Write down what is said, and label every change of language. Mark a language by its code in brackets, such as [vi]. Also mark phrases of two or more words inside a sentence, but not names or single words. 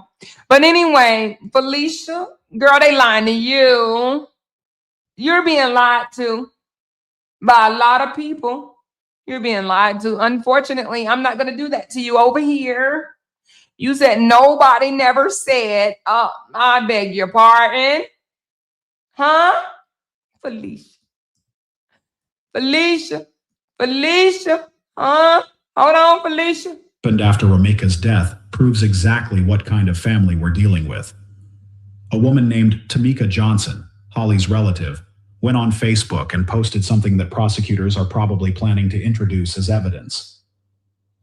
[en] But anyway, Felicia, girl, they lying to you. You're being lied to by a lot of people. You're being lied to. Unfortunately, I'm not going to do that to you over here. You said nobody never said, oh, I beg your pardon. Huh? Felicia. Felicia. Felicia. Huh? Hold on, Felicia. Happened after Romika's death proves exactly what kind of family we're dealing with. A woman named Tamika Johnson, Holly's relative, went on Facebook and posted something that prosecutors are probably planning to introduce as evidence.